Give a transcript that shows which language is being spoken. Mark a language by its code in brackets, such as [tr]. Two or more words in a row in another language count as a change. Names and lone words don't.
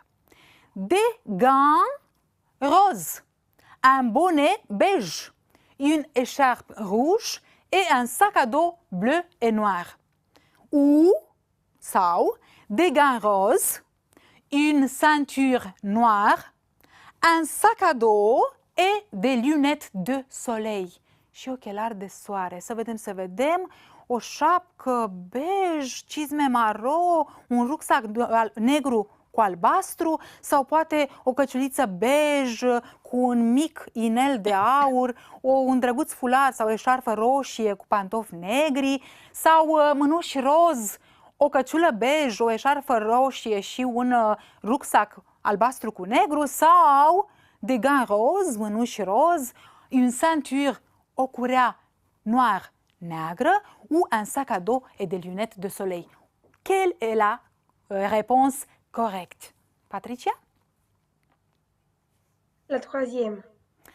[fr] Des gants roses, un bonnet beige, une écharpe rouge et un sac à dos bleu et noir. Ou, sau, des gants roses, une ceinture noire, un sac à dos et des lunettes de soleil. [ro] Și ochelari de soare. Să vedem o șapcă bej, cizme maro, un rucsac negru cu albastru sau poate o căciuliță bej cu un mic inel de aur, un drăguț fular sau o eșarfă roșie cu pantofi negri sau mânuși roz, o căciulă bej, o eșarfă roșie și un rucsac albastru cu negru sau [fr] des gants roses, [ro] mânuși roz, [fr] une ceinture, [ro] o curea noire neagră [fr] ou un sac à dos et des lunettes de soleil. Quelle est la réponse correcte? Patricia? La troisième. Les